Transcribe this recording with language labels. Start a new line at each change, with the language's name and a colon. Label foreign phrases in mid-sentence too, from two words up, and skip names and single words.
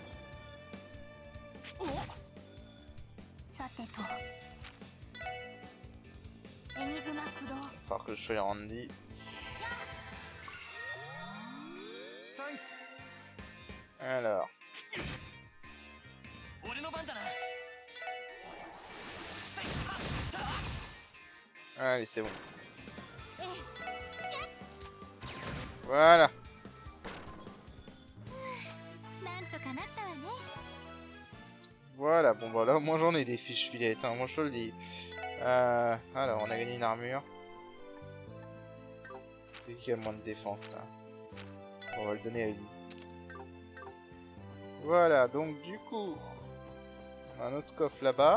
Japanese: さてとエニグマ駆動。
French: Il va falloir que je sois Randy. Alors. Allez, c'est bon. Voilà.
Japanese: なんとかなったわね。
French: Voilà, bon bah là au moins j'en ai des fiches filettes, hein, moi je te le dis. Alors on a gagné une armure. C'est qui a moins de défense là? On va le donner à lui. Voilà, donc du coup, on a un autre coffre là-bas.